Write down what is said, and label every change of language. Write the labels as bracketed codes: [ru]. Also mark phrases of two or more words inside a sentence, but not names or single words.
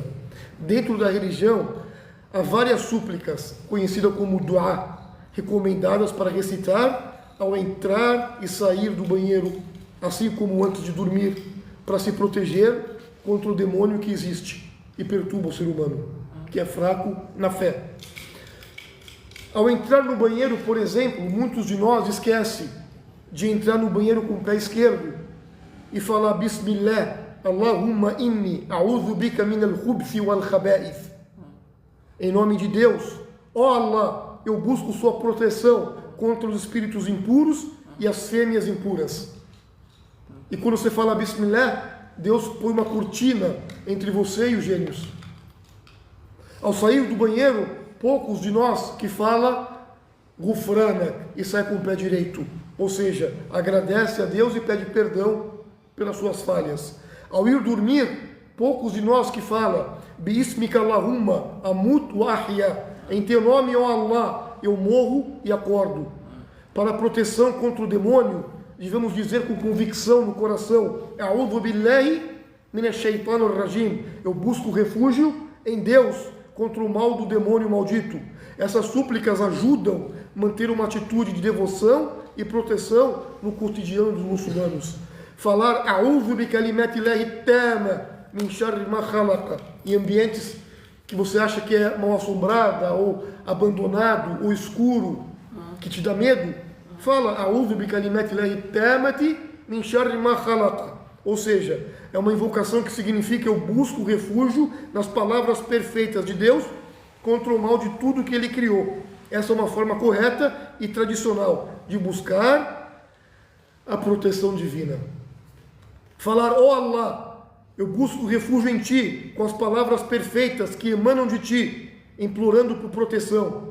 [pt] Dentro da religião, há várias súplicas, conhecidas como dua, recomendadas para recitar ao entrar e sair do banheiro, assim como antes de dormir, para se proteger contra o demônio que existe e perturba o ser humano, que é fraco na fé. Ao entrar no banheiro, por exemplo, muitos de nós esquecem de entrar no banheiro com o pé esquerdo e falar [ar] بسم الله اللهم إني أعوذ بك من الخبث والخبائث. [pt] Em nome de Deus, ó Allah, eu busco sua proteção contra os espíritos impuros e as fêmeas impuras. E quando você fala Bismillah, Deus põe uma cortina entre você e os gênios. Ao sair do banheiro, poucos de nós que falam Gufranak e sai com o pé direito, ou seja, agradece a Deus e pede perdão pelas suas falhas. Ao ir dormir, poucos de nós que falam [ar] باسمك اللهم أموت وأحيا, [pt] em teu nome, ó Allah, eu morro e acordo. Para a proteção contra o demônio, devemos dizer com convicção no coração, [ar] أعوذ بالله من الشيطان الرجيم, [pt] eu busco refúgio em Deus contra o mal do demônio maldito. Essas súplicas ajudam a manter uma atitude de devoção e proteção no cotidiano dos muçulmanos. [ar] Falar أعوذ بكلمات الله التامة من شر ما خلق, [pt] em ambientes que você acha que é mal assombrada ou abandonado ou escuro, que te dá medo, fala [ar] أعوذ بكلمات الله التامات من شر ما خلق. [pt] Ou seja, é uma invocação que significa eu busco refúgio nas palavras perfeitas de Deus contra o mal de tudo que Ele criou. Essa é uma forma correta e tradicional de buscar a proteção divina. Falar, ó Allah, eu busco refúgio em Ti, com as palavras perfeitas que emanam de Ti, implorando por proteção.